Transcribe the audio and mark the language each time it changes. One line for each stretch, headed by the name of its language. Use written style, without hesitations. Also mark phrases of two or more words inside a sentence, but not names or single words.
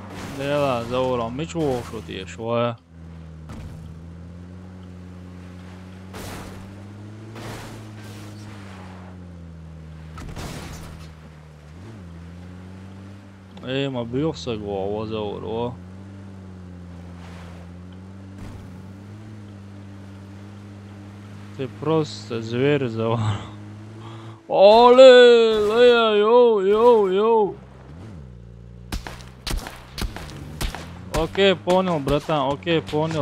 Russian: Да, Зауром, ничего, что ты шо? Ma bürsa gå, Zauro. Ты просто зверь, Заур. Оле, йоу. Окей, понял, братан, окей, понял.